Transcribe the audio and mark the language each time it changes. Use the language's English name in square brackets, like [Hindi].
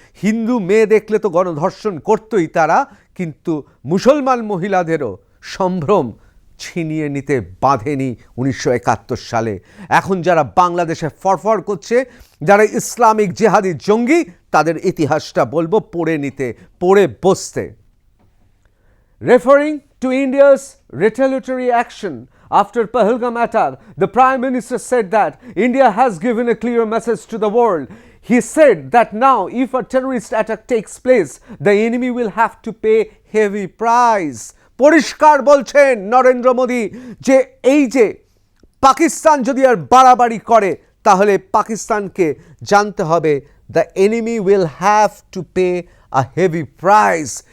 [Bangla] হিন্দু মেয়ে দেখলে তো গণধর্ষণ করতই তারা, কিন্তু মুসলমান মহিলাদেরও সম্ভ্রম ছিনিয়ে নিতে বাঁধেনি 1971 সালে। এখন যারা বাংলাদেশে ফরফর করছে, যারা ইসলামিক জেহাদি জঙ্গি, তাদের ইতিহাসটা বলবো পড়ে বসতে। [English] Referring to India's retaliatory action after Pahalgam attack, the Prime Minister said that India has given a clear message to the world. He said that now if a terrorist attack takes place, the enemy will have to pay heavy price. [Bangla] পরিষ্কার বলছেন নরেন্দ্র মোদী যে এই যে পাকিস্তান যদি আর বাড়াবাড়ি করে, তাহলে পাকিস্তানকে জানতে হবে [English] The enemy will have to pay a heavy price.